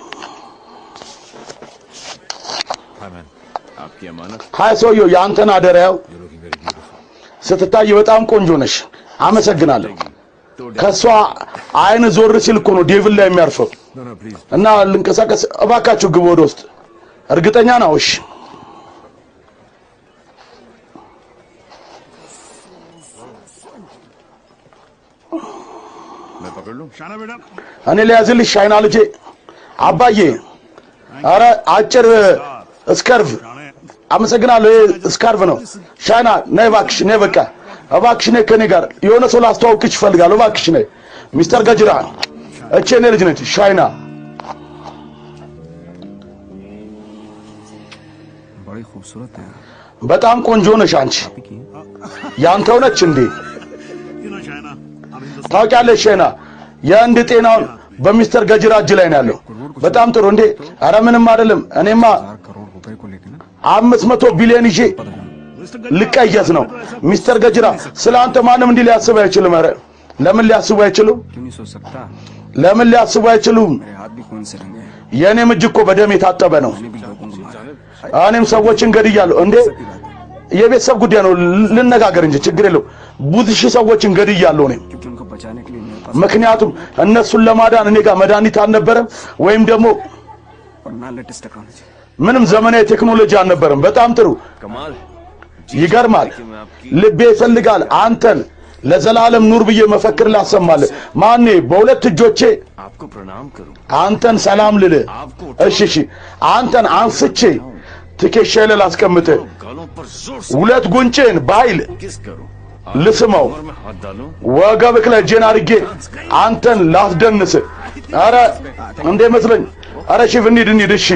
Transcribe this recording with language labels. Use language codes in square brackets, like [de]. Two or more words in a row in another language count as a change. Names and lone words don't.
[en] Hi man. [hi] आपकी अमानत. [am] ሃይ ሰውዬው ያንተን አደራው [en] You're looking very beautiful. [am] ስትታይ በጣም ቆንጆ ነሽ አመሰግናለሁ ከሷ አይን ዞር ሲል እኮ ነው ዴቪል ላይ የሚያርፈው [en] No, no, please. [am] እና ልንቀሳቀስ እባካችሁ ግቡ ወደ ውስጥ እርግጠኛ ነው እሺ [hi] मैं पकड़ लूं? शाना बेटा [am] እኔ ሊያዝልሽ ሻይና ልጄ አባዬ አረ አጭር ስካርፍ አመሰግናለሁ ስካርፍ ነው ሻይና ነይ እባክሽ ነይ በቃ እባክሽ ነይ ከኔ ጋር የሆነ ሰው ላስተዋውቅሽ እፈልጋለሁ እባክሽ ነይ ሚስተር ገጅራ እቺ እኔ ልጅ ነች ሻይና [hi] बड़ी खूबसूरत है [am] በጣም ቆንጆ ነሽ አንቺ ያንተው ነች እንዴ [en] you know शाना I'm in the [am] ታውቂያለሽ ሻይና የአንድ ጤናውን በሚስተር ገጅራ እጅ ላይ ነው ያለው በጣም ጥሩ እንዴ አረ ምንም አይደለም እኔማ [hi] 4 करोड़ रुपए को लेके ना [am] 500 ቢሊዮን ይዤ ልቀየስ ነው ሚስተር ገጅራ ስላንተ ማንም እንዲህ ሊያስብ አይችልም አረ ለምን ሊያስቡ አይችሉም [hi] क्यों नहीं सोच सकता [am] ለምን ሊያስቡ አይችሉም [hi] मेरे हाथ भी खून से रंगे हैं [am] የኔም እጅ እኮ በደም የታጠበ ነው [hi] मैंने भी लोगों को मारा [am] እኔም ሰዎችን ገድያለሁ እንዴ የቤተሰብ ጉዳይ ነው ልነጋገር እንጂ ችግር የለው ብዙ ሺህ ሰዎችን ገድያለሁ እኔ [hi] क्योंकि उनको बचाने के लिए मेरे पास [am] ምክንያቱም እነሱን ለማዳን እኔ ጋር መድኃኒት አልነበረም ወይም ደግሞ [hi] और ना [en] latest technology [am] ምንም ዘመናዊ ቴክኖሎጂ አልነበረም በጣም ጥሩ [hi] कमाल. [am] ይገርማል ልቤ ይፈልጋል አንተን ለዘላለም ኑር ብዬ መፈክር ላሰማልህ ማኔ በሁለት እጆቼ [hi] आपको प्रणाम करूं. [am] አንተን ሰላም ልልህ እሺ እሺ አንተን አንስቼ ትከሻዬ ላይ ላስቀምጥህ [hi] गालों पर जोर से [am] ሁለት ጉንጭን በኃይል [hi] किस करूं. [am] ልስመው [hi] कमर में हाथ डालूं. [am] ወገብክ ላይ እጄን አድርጌ አንተን ላስደንስህ አረ እንዴ መስለኝ አረ ሽፍ እንሂድ እሺ